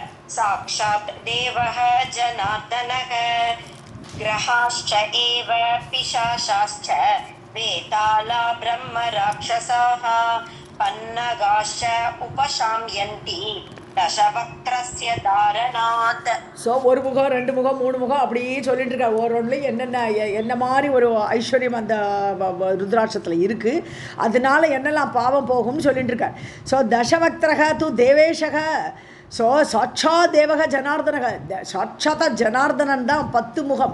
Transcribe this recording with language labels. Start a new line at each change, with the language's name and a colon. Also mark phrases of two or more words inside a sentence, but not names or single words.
Sanskrit: साक्षात् देवः जनार्दनः ग्रहाश्च एव पिशाचाश्च वेताला ब्रह्म राक्षसाः पन्नगाश्च उपशाम्यन्ति दशवक्त्रस्य धारणात्.
Tamil: ஸோ ஒரு முகம் ரெண்டு முகம் மூணு முகம் அப்படியே சொல்லிட்டு இருக்காரு. ஒரு ஒன்றுலையும் என்ன மாதிரி ஒரு ஐஸ்வர்யம் அந்த ருத்ராட்சத்தில் இருக்குது, அதனால என்னெல்லாம் பாவம் போகும்னு சொல்லிட்டு இருக்கார்.
Sanskrit: ஸோ दशवक्त्रः तु देवेशः, ஸோ साक्षात् देवः जनार्दनः,
Tamil: சாட்சாத்தா ஜனார்தனன் தான் 10 முகம்.